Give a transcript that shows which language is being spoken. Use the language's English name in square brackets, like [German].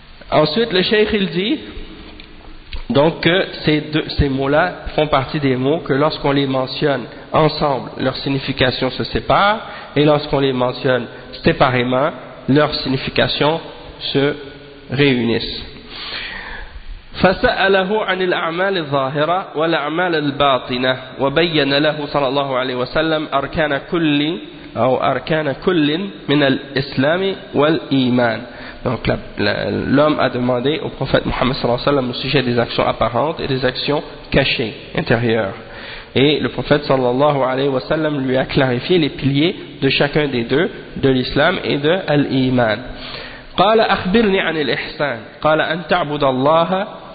[French] Ensuite, le cheikh, il dit, donc, que ces mots-là font partie des mots que lorsqu'on les mentionne ensemble, leur signification se sépare, et lorsqu'on les mentionne séparément, leurs significations se réunissent. [Arabic] فسأله عن الأعمال الظاهرة والأعمال الباطنة وبين له صلى الله عليه وسلم أركان كل أو أركان كل من الإسلام والإيمان. [French] Donc l'homme a demandé au prophète Mohammed sallallahu alayhi wa sallam au sujet des actions apparentes et des actions cachées, intérieures. Et le prophète sallallahu alayhi wa sallam lui a clarifié les piliers de chacun des deux, de l'islam et de l'iman. [Arabic] قال أخبرني عن الإحسان قال أن تعبد الله